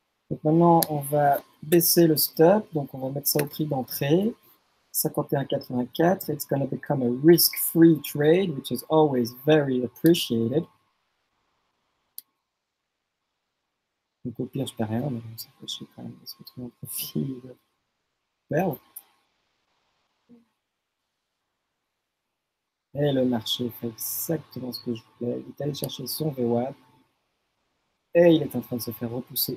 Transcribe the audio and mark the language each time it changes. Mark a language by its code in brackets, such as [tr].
[fr] Donc maintenant, on va baisser le stop. Donc on va mettre ça au prix d'entrée. 51,84. [en] It's going to become a risk-free trade, which is always very appreciated. [fr] Donc au pire, je perds rien, mais bon, ça fait chier quand même de se retrouver en profit de perdre. Et le marché fait exactement ce que je voulais. Il est allé chercher son VWAP et il est en train de se faire repousser.